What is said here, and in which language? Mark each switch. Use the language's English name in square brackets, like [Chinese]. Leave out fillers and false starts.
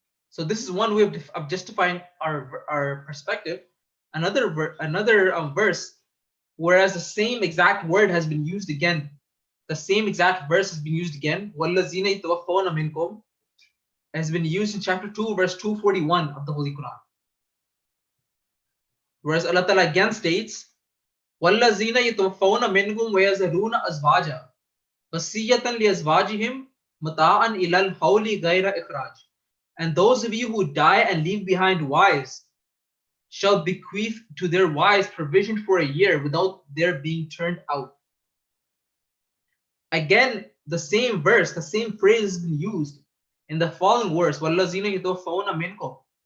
[English] So this is one way of justifying our perspective. Another verse, whereas the same exact word has been used again, the same exact verse has been used again. [Arabic] وَالَّذِينَ يَتَوَفَّوْنَ مِنْكُمْ. [English] has been used in chapter 2, verse 241 of the Holy Quran. Whereas Allah Ta'ala again states, [Arabic] وَالَّذِينَ يَتَوَفَّوْنَ مِنْكُمْ وَيَذَرُونَ أَزْوَاجًا وَصِيَّةً لِأَزْوَاجِهِمْ مَتَاعًا إِلَى الْحَوْلِ غَيْرَ إِخْرَاجٍ. [English] And those of you who die and leave behind wives shall bequeath to their wives provision for a year without their being turned out. Again, the same verse, the same phrase has been used in the following verse, [Arabic] وَالَّذِينَ يَتَوَفَّوْنَ مِنْكُمْ.